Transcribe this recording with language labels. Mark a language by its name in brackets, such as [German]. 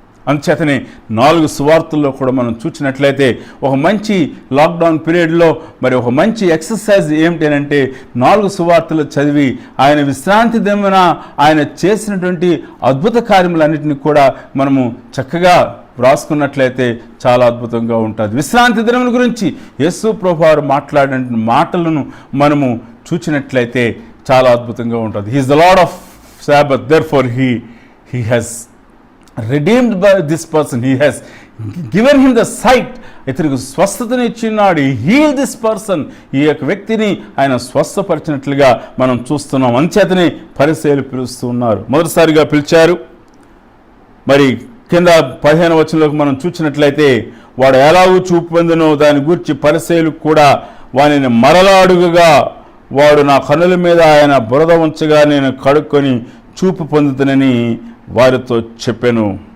[Telugu] అందుచేతనే 4 సువార్తల్లో కూడా మనం చూసినట్లయితే ఒక మంచి లాక్డౌన్ పీరియడ్లో మరి ఒక మంచి ఎక్సర్సైజ్ ఏమిటంటే, 4 సువార్తలు చదివి ఆయన విశ్రాంతి దినమున ఆయన చేసినటువంటి అద్భుత కార్యములన్నింటినీ కూడా మనము చక్కగా వ్రాసుకున్నట్లయితే చాలా అద్భుతంగా ఉంటుంది. విశ్రాంతి దినముల గురించి యేసు ప్రభువారు మాట్లాడిన మాటలను మనము చూసినట్లయితే చాలా అద్భుతంగా ఉంటుంది. [English] He is the lord of Sabbath, therefore he has redeemed by this person, he has given him the sight. [Telugu] ఇతనికి స్వస్థతను ఇచ్చినాడు. he healed this person. ఈ యొక్క వ్యక్తిని ఆయన స్వస్థపరిచినట్లుగా మనం చూస్తున్నాం. అంచేతనే పరిసయ్యులు పిలుస్తూ ఉన్నారు. మొదటిసారిగా పిలిచారు. మరి కింద 15వ వచనంలోకి మనం చూసినట్లయితే, వాడు ఎలాగూ చూపు పొందెనో దాని గురించి పరిసయ్యులు కూడా వానిని మరలా అడుగగా, వాడు నా కన్నుల మీద ఆయన బురద ఉంచగా నేను కడుక్కొని చూపు పొందుతానని వారితో చెప్పాను.